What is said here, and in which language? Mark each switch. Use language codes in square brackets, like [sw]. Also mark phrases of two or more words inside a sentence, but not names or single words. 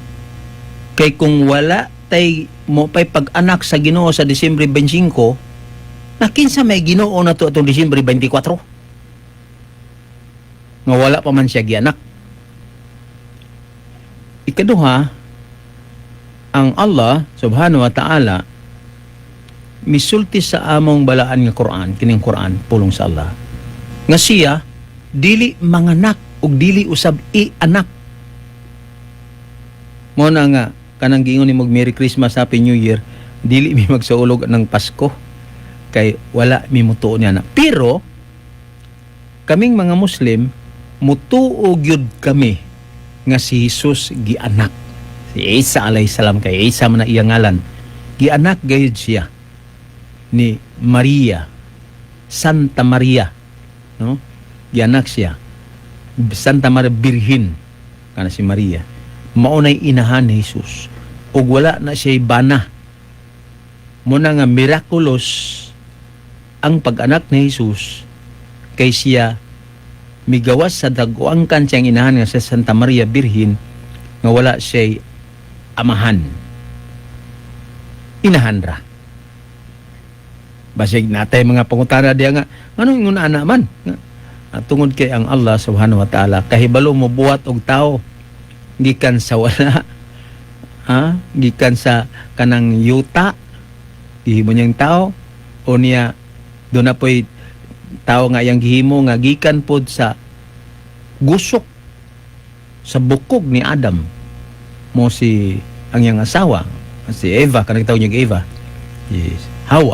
[ceb] Kay kung wala tay mo pay pag-anak sa Ginoo sa Disyembre 25, na kinsa may Ginoo na to atong Disyembre 24? Nga wala pa man siya gianak. Ikaduha, ang Allah [ar] سبحانه وتعالى [ceb] misulti sa among balaan nga Quran, kining Quran pulong sa Allah, nga siya dili manganak ug dili usab i-anak. Mo na nga kanang giingon nimog [en] Merry Christmas, Happy New Year, [ceb] dili mi magsaulog ng Pasko kay wala mi mutuo niya na. Pero kaming mga Muslim mutuo gyud kami nga si Jesus gianak. Si Isa [ar] عليه السلام, [ceb] kay Isa man na iyang ngalan, gianak gayud siya ni Maria, Santa Maria, no? Gianak siya Santa Maria Birhin kana si Maria. Maunay inahan ni Jesus ug wala na siya bana. Muna nga miraculous ang pag-anak ni Jesus kay siya migawas sa daguangkan siyang inahan nga sa Santa Maria Birhin nga wala siya amahan, inahan ra. Basig natay mga pangutana diya nga anong ingon ana man tungod kay ang Allah subhanahu [ar] وتعالى [ceb] kahibalo mo buhat og tao gikan sa wala, gikan sa kanang yuta, gihimo niyang tao, o niya doon na po'y tao nga yang gihimo nga gikan pod sa gusok sa bukog ni Adam mo si ang yang asawa si Eva, kanang tawag niya Eva, yes, Hawa.